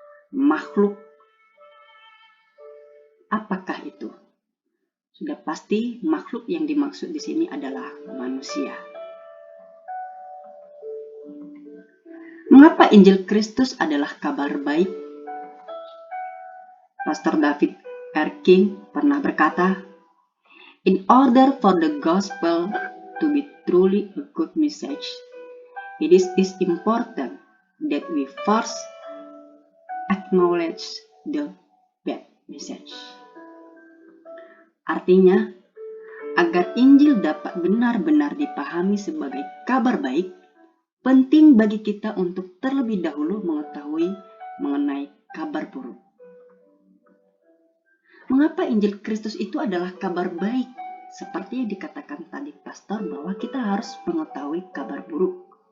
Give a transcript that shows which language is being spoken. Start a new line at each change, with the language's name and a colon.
Indonesian: Makhluk, apakah itu? Sudah pasti makhluk yang dimaksud di sini adalah manusia. Mengapa Injil Kristus adalah kabar baik? Pastor David R.
English: King
Indonesian: pernah berkata,
English: in order for the gospel to be truly a good message, it is important that we first acknowledge the bad message.
Indonesian: Artinya, agar Injil dapat benar-benar dipahami sebagai kabar baik, penting bagi kita untuk terlebih dahulu mengetahui mengenai kabar buruk. Mengapa Injil Kristus itu adalah kabar baik? Seperti yang dikatakan tadi pastor bahwa kita harus mengetahui kabar buruk.